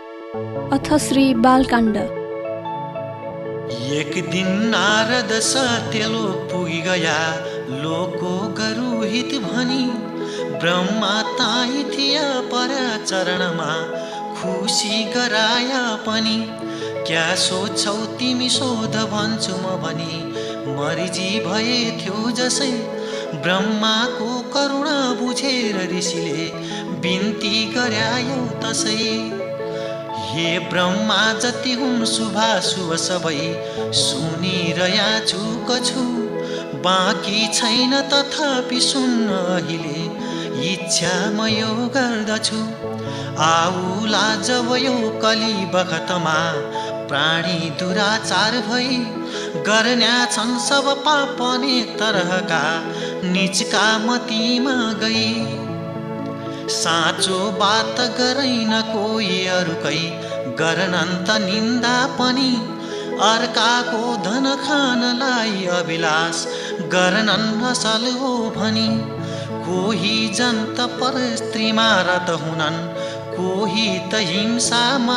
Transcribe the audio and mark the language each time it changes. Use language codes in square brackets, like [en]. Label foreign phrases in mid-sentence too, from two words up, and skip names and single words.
[ne] अथ श्री बालकाण्ड। एक दिन नारद सत्यलोक पुगी गया, लोको गरुहित भनी। ब्रह्मा ताई थिया पर चरणमा, खुसी गराया पनि। क्या सोच्छौ तिमी सोध भन्छु म भनी, मर्जी भए थियो जसै। ब्रह्माको करुणा बुझेर ऋषिले बिन्ती गर्यायो तसै। हे ब्रह्मा जति हुन् शुभाशुभ सबै, सुनिरया छु बाँकी छैन तथापि सुन्न अहिले, इच्छा म यो गर्दछु। आउला जब यो कली बखतमा, प्राणी दुराचार भई। गर्न्या छन् सब पाप अनेक तरहका, निचका मतीमा गई। साँचो बात गरैन कोही अरूकै, गर्नन् त निन्दा पनि। अर्काको धन खानलाई अभिलाष, गर्नन् असल हो भनी। कोही जन्त पर स्त्रीमा रत हुनन्, कोही त हिंसामा।